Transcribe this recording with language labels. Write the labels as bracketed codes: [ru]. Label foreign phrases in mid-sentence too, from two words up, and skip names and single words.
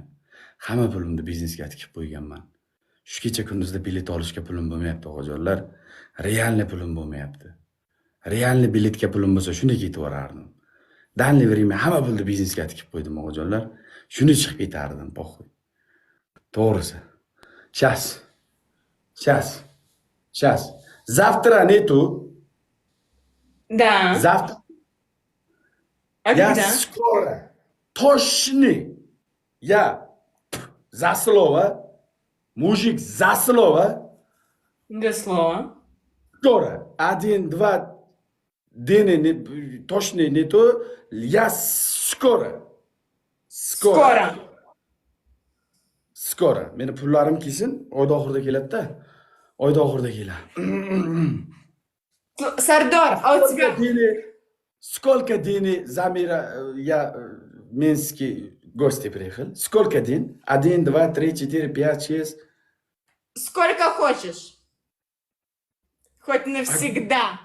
[uz] Hamma pulimni biznesga tikib qo'yganman. Shu kecha kunduzda bilet olishga pulim bo'lmayapti, o'g'ajonlar. Realni pulim bo'lmayapti. Realni biletga pulim bo'lsa, shuni ketib borardim. Danli время hamma pulni biznesga tikib qo'ydim, o'g'ajonlar. Shuni chiqib ketardim, po'xoy. To'g'risi. [ru] Сейчас. Завтра нету. Да. Завтра. А Я когда? скоро. Точно. Я за слово. Мужик за слово. До слова. Скоро. 1, 2 дни точно нету. Я скоро. Skora. [uz] Meni pullarim kelsin, oyda oxirida keladi-da. Oyda oxirida keladi. [ru] Сардор, а у тебя... Сколько дней Замира я Минский гости приехал? Сколько дней? 1, 2, 3, 4, 5, 6. Сколько хочешь. Хоть навсегда.